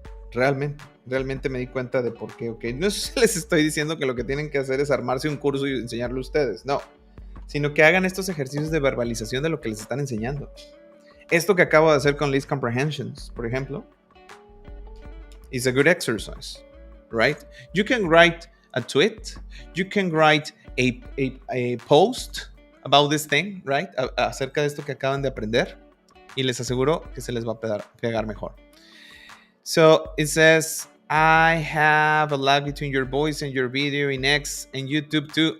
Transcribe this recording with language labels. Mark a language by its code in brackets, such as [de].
[es] Realmente me di cuenta de por qué. Okay. No les estoy diciendo que lo que tienen que hacer es armarse un curso y enseñarlo a ustedes, no, sino que hagan estos ejercicios de verbalización de lo que les están enseñando. Esto que acabo de hacer con list comprehensions, por ejemplo, [en] is a good exercise, right? You can write a tweet, you can write a post about this thing, right? [es] Acerca de esto que acaban de aprender, y les aseguro que se les va a pegar mejor. [en] So it says, I have a lag between your voice and your video in X and YouTube too.